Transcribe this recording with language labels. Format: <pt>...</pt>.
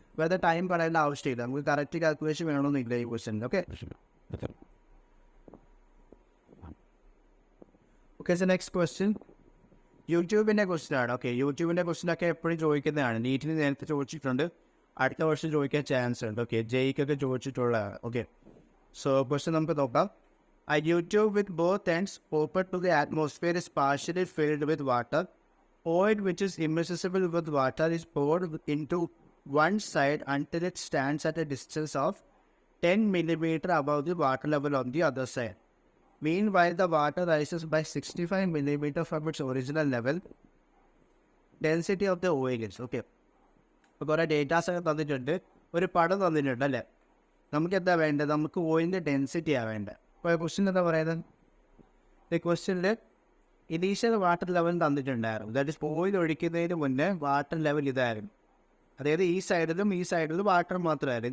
<ml>വെറുതെ ടൈം പറയേണ്ട ആവശ്യമില്ല. നമുക്ക് കറക്റ്റ് കാൽക്കുലേഷൻ വേണമെന്നില്ല ഈ question. Okay. Okay, so next question യൂട്യൂബിൻ്റെ ക്വസ്റ്റ്യൻ ആണ്. ഓക്കെ, യൂട്യൂബിൻ്റെ ക്വസ്റ്റ്യനൊക്കെ എപ്പോഴും ചോദിക്കുന്നതാണ്. നീറ്റിന് നേരത്തെ ചോദിച്ചിട്ടുണ്ട്, അടുത്ത വർഷം ചോദിക്കാൻ ചാൻസ് ഉണ്ട്. ഓക്കെ, ജെയ്ക്കൊക്കെ ചോദിച്ചിട്ടുള്ളതാണ്. ഓക്കെ, സോ ക്വസ്റ്റ്യൻ നമുക്ക് നോക്കാം.</ml> <en>A tube with both ends open to the atmosphere is partially filled with water. Oil which is immiscible with water is poured into one side until it stands at a distance of 10 millimeters above the water level on the other side. Meanwhile, the water rises by 65 millimeters from its original level. Density of the oil is. Okay.</en> <ml>അപ്പോൾ കുറേ datas ഒക്കെ തന്നിട്ടുണ്ട്, ഒരു പടം തന്നിട്ടുണ്ട് അല്ലേ? നമുക്ക് എന്താ വേണ്ടത്? നമുക്ക് ഓയിലിൻ്റെ ഡെൻസിറ്റിയാണ് വേണ്ടത്. അപ്പോൾ ക്വസ്റ്റ്യൻ എന്താ പറയുന്നത്? ഈ ക്വസ്റ്റ്യനിൽ ഇനീഷ്യൽ വാട്ടർ ലെവൽ തന്നിട്ടുണ്ടായിരുന്നു.</ml> <en>that is</en> <ml>ഓയിൽ ഒഴിക്കുന്നതിന് മുന്നേ വാട്ടർ ലെവൽ ഇതായിരുന്നു. അതായത് ഈ സൈഡിലും വാട്ടർ മാത്രമായിരുന്നു.</ml>